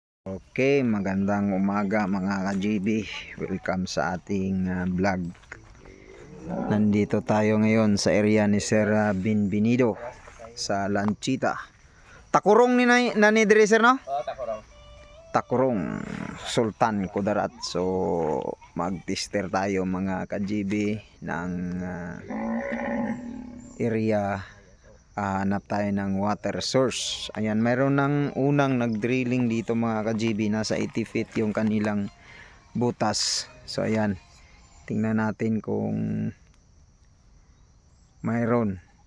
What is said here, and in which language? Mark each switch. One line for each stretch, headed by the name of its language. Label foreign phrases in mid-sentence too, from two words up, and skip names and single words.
Filipino: Okay, magandang umaga mga ka-GB. Welcome sa ating vlog. Nandito tayo ngayon sa area ni Sir Binbinido sa Lanchita. Takurong ni Nanidre sir, no? Takurong. Takurong Sultan Kudarat. So mag-tester tayo mga ka-GB ng area. Hanap tayo ng
English: water source.
Filipino: Ayan, mayroon ng unang nag-drilling dito mga ka-GB. Nasa 80 feet yung kanilang butas. So ayan, tingnan natin kung mayroon.